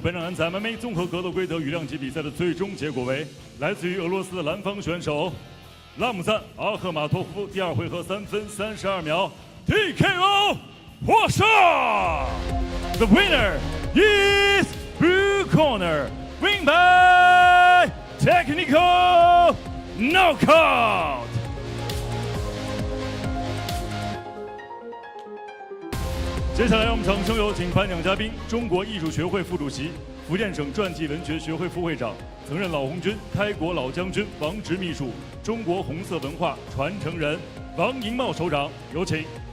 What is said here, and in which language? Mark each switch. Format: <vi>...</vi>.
<zh>本场男子 MMA 综合格斗规则与量级比赛的最终结果为：来自于俄罗斯的蓝方选手拉姆赞·阿赫马托夫第2回合3分32秒 TKO 获胜。</zh> <en>The winner is blue corner, win by technical knockout.</en> <zh>接下来，让我们掌声有请颁奖嘉宾：中国艺术学会副主席、福建省传记文学学会副会长，曾任老红军、开国老将军王直秘书，中国红色文化传承人王银茂首长，有请。</zh>